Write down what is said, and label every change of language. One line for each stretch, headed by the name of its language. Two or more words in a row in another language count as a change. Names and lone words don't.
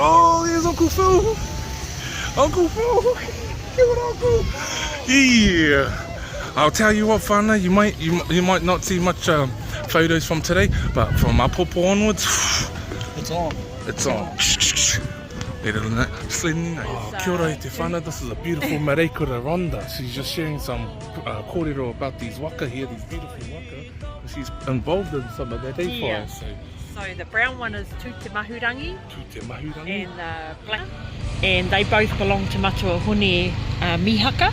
English: Oh, there's Uncle Phil. Uncle Phil. Good Uncle. Yeah. I'll tell you what, whanau, you might not see much photos from today, but from apopo onwards, It's on. it's on. Better than that.
Māori: Kia ora te whanau.
English: This is a beautiful Mareikura Rhonda. She's just sharing some kōrero about these waka here, these beautiful waka. She's involved in some of that Yeah. so So the brown one is Te Mahurangi Te Mahurangi. and the black. And they both belong to Matua Hone Mihaka